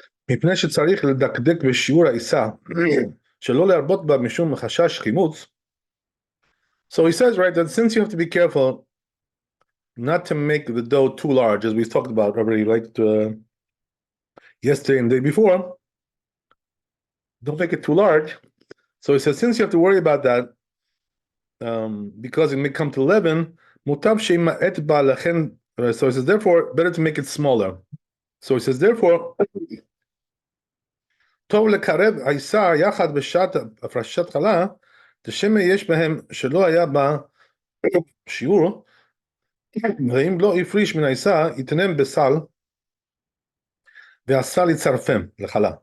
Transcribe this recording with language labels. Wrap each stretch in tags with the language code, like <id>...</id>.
<he>מפני שצריך לדקדק בשיעור העיסה, שלא להרבות בה משום חשש חימוץ.</he> <en>So he says, right, that since you have to be careful not to make the dough too large, as we talked about already, like yesterday and the day before, don't make it too large. So he says, since you have to worry about that, because it may come to leaven,</en> <he>mutab sheima'et ba lachen.</he> <en>So he says, therefore, better to make it smaller.</en> <he>So he says, therefore, טוב לקרב עיסה יחד בשעת הפרשת חלה, דשמא יש בהם שלא היה בה שיעור, ואם לא הפריש מן העיסה, יתנם בסל, והסל יצרפם לחלה.</he>